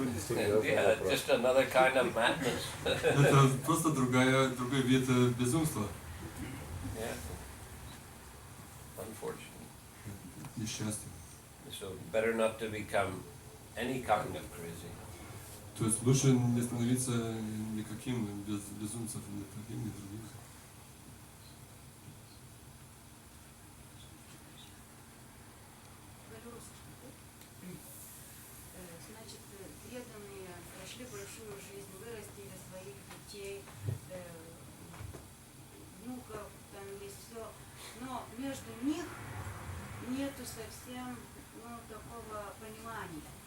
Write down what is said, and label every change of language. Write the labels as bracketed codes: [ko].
[en] Yeah, just another kind of madness. [ru] Это просто другой вид безумства. [en] Yeah. Unfortunate. [ru] Несчастье. [en] So better not to become any kind of crazy. [ru] То есть лучше не становиться никаким безумцем, ни таким, ни другим. Значит, преданные прошли большую жизнь, вырастили своих детей, внуков, там есть все, но между них нету совсем такого понимания.